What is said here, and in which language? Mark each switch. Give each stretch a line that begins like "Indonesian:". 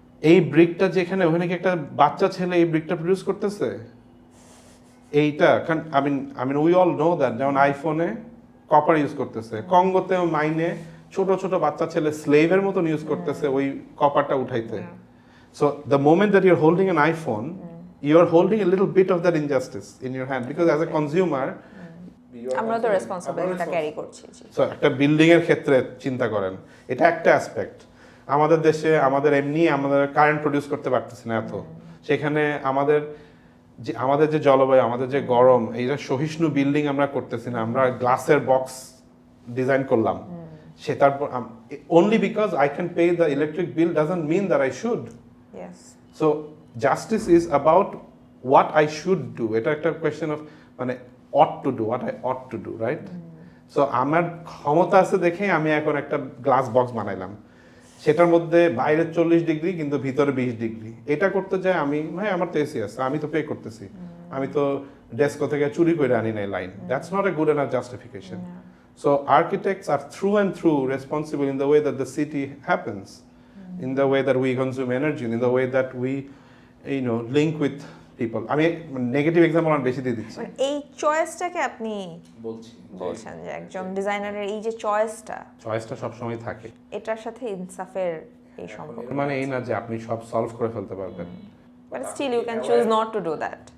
Bangla: এই ব্রিকটা যেখানে, ওখানে কি একটা বাচ্চা ছেলে এই ব্রিকটা প্রডিউস করতেছে? এইটা
English: I mean we all know that,
Bangla: যেমন আইফোনে কপার ইউজ করতেছে, কঙ্গোতে মাইনে ছোট ছোট বাচ্চা ছেলে স্লেভের মতন ইউজ করতেছে ওই কপারটা উঠাইতে।
English: So the moment that you're holding an iPhone, you're holding a little bit of that injustice in your hand, because as a consumer,
Bangla: আমরা তো রেসপন্সিবিলিটিটা ক্যারি করছি। সো একটা বিল্ডিং এর ক্ষেত্রে চিন্তা করেন, এটা একটা অ্যাসপেক্ট। আমাদের দেশে আমাদের কারেন্ট প্রডিউস করতে পারতেছি না এত, সেখানে আমাদের যে জলবায়ু, আমাদের যে গরম, এইটা সহিষ্ণু বিল্ডিং আমরা করতেছি না, আমরা গ্লাসের বক্স ডিজাইন করলাম। সে তারপর
English: only because I can pay the electric bill doesn't mean that I should. Yes. So justice is about what I should do.
Bangla: এটা একটা কোয়েশ্চেন অফ মানে
English: ought to do, what I ought to do, right?
Bangla: So আমার ক্ষমতা আছে দেখে আমি এখন একটা গ্লাস বক্স বানাইলাম, সেটার মধ্যে বাইরে 40 ডিগ্রি কিন্তু ভিতরে 20 ডিগ্রি। এটা করতে যায় আমি, ভাই আমার তো এসি আছে, আমি তো পে করতেছি, আমি তো ডেস্কো থেকে চুরি করে আনি নাই line.
English: That's not a good enough justification. So architects are through and through responsible in the way that the city happens, in the way that we consume energy, in the way that we, link with people.
Bangla: আমি negative example আমি বেশি দিয়ে দিচ্ছি। এই চয়েসটাকে আপনি বলছেন যে একজন ডিজাইনারের এই যে চয়েসটা সবসময় থাকে, এটার সাথে ইনসাফের এই সম্পর্ক, মানে এই না যে আপনি সব সলভ করে ফেলতে পারবেন,
English: but still you can choose not to do that,